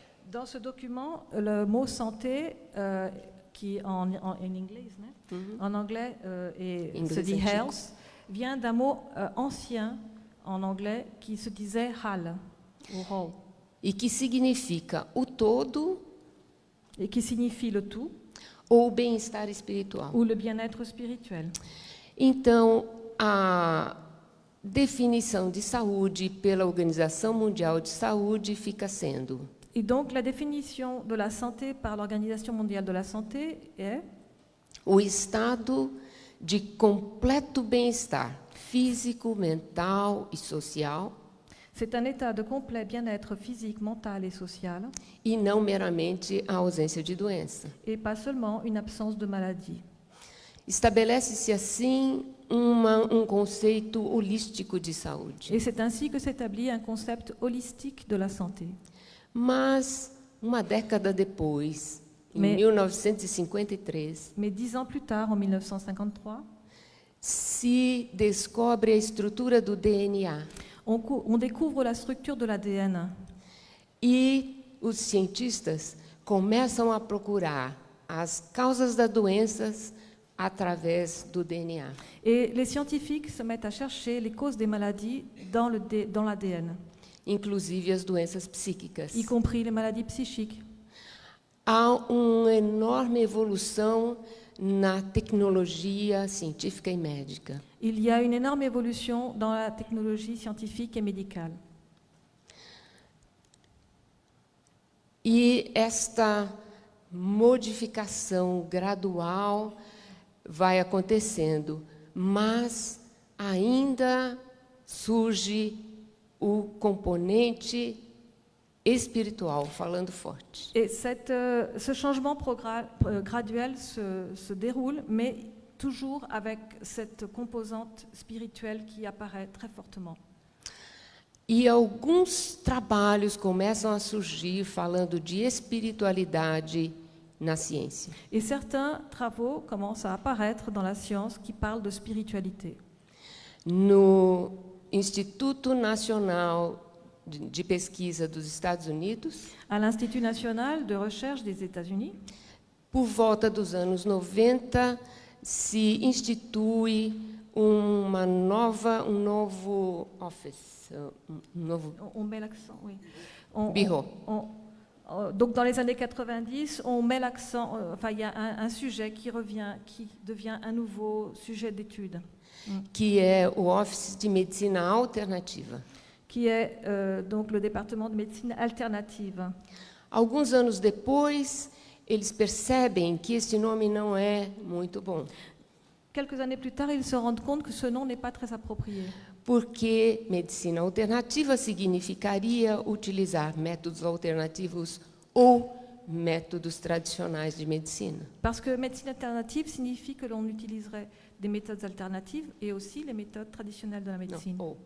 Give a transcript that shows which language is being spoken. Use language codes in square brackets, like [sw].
[fr] Dans ce document, le mot santé, qui en anglais, en anglais se dit health, vient d'un mot ancien en anglais qui se disait hal, ou whole, [pt] E que significa o todo [fr] et qui signifie le tout [pt] ou o bem-estar espiritual. [fr] ou le bien-être spirituel. [pt] Então, a definição de saúde pela Organização Mundial de Saúde fica sendo: [fr] Et donc la définition de la santé par l'Organisation mondiale de la santé est [pt] o estado de completo bem-estar físico, mental e social, [fr] c'est un état de complet bien-être physique, mental et social, [pt] e não meramente a ausência de doença. [fr] et pas seulement une absence de maladie. [pt] Estabelece-se assim conceito holístico de saúde. [fr] Et c'est ainsi que s'établit un concept holistique de la santé. [pt] Mas, uma década depois, em [fr] Mais [pt] 1953, [fr] 10 ans plus tard, en 1953, [pt] se descobre a estrutura do DNA. [fr] on découvre la structure de l'ADN. [pt] E os cientistas começam a procurar as causas das doenças através do DNA. [fr] Et les scientifiques se mettent à chercher les causes des maladies dans l'ADN, [pt] Inclusive as doenças psíquicas. [fr] y compris les maladies psychiques. [pt] Há uma enorme evolução na tecnologia científica e médica. [fr] Il y a une énorme évolution dans la technologie scientifique et médicale. [pt] E esta modificação gradual vai acontecendo, mas ainda surge o componente espiritual, falando forte. [fr] Et ce changement graduel se déroule, mais toujours avec cette composante spirituelle qui apparaît très fortement. [pt] E alguns trabalhos começam a surgir falando de espiritualidade na ciência. [fr] Et certains travaux commencent à apparaître dans la science qui parlent de spiritualité. [pt] No Instituto Nacional de Pesquisa dos Estados Unidos, [fr] À l'Institut national de recherche des États-Unis, [pt] por volta dos anos 90, se institui um novo office, um novo [fr] on met l'accent, oui. bureau. Donc dans les années 90, on met l'accent, enfin il y a un sujet qui revient, qui devient un nouveau sujet d'étude, [pt] Que é o Office de Medicina Alternativa. [fr] qui est donc le département de médecine alternative. [pt] Alguns anos depois, eles percebem que esse nome não é muito bom, [fr] Quelques années plus tard, ils se rendent compte que ce nom n'est pas très approprié. [pt] porque medicina alternativa significaria utilizar métodos alternativos ou métodos tradicionais de medicina. [fr] Parce que médecine alternative signifie que l'on utiliserait des méthodes alternatives et aussi les méthodes traditionnelles de la médecine.